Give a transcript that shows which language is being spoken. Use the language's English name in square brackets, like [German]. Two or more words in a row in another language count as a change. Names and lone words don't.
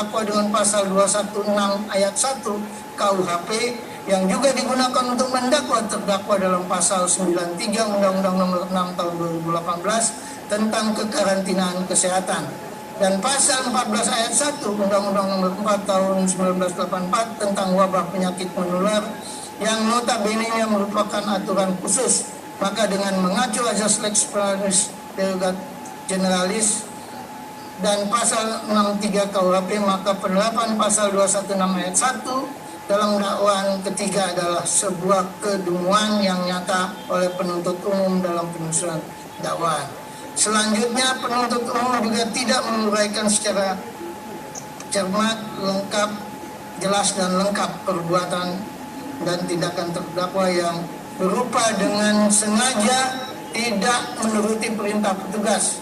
[Indonesian] terdakwa dengan pasal 216 ayat 1 KUHP yang juga digunakan untuk mendakwa terdakwa dalam pasal 93 Undang-Undang Nomor 6 Tahun 2018 tentang kekarantinaan kesehatan dan pasal 14 ayat 1 Undang-Undang Nomor 4 Tahun 1984 tentang wabah penyakit menular yang notabene merupakan aturan khusus. Maka dengan mengacu azas [Latin] lex specialis derogat generalis [Indonesian] dan pasal 63 KUHP, maka penerapan pasal 216 ayat 1 dalam dakwaan ketiga adalah sebuah kedunguan yang nyata oleh penuntut umum dalam penyusunan dakwaan. Selanjutnya, penuntut umum juga tidak menguraikan secara cermat, lengkap, jelas dan lengkap perbuatan dan tindakan terdakwa yang berupa dengan sengaja tidak menuruti perintah petugas.